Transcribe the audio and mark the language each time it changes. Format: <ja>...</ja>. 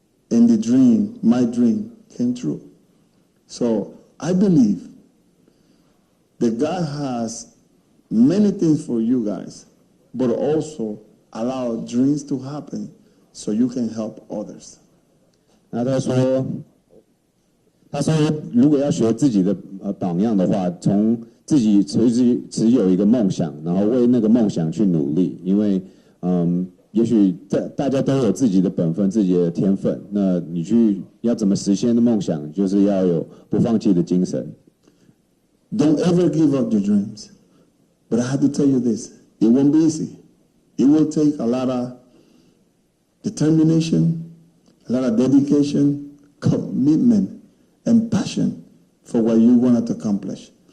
<en>And my dream came true. So I believe that God has many things for you guys, but also allow dreams to happen so you can help others.</en> <zh>那他说，他说，如果要学自己的榜样的话，从自己持有一个梦想，然后为那个梦想去努力，因为也许大家都有自己的本分、自己的天分，那你要怎么实现的梦想，就是要有不放弃的精神。</zh> <en>Don't ever give up your dreams. But I have to tell you this, it won't be easy. It will take a lot of determination, a lot of dedication, commitment, and passion for what you want to accomplish.</en>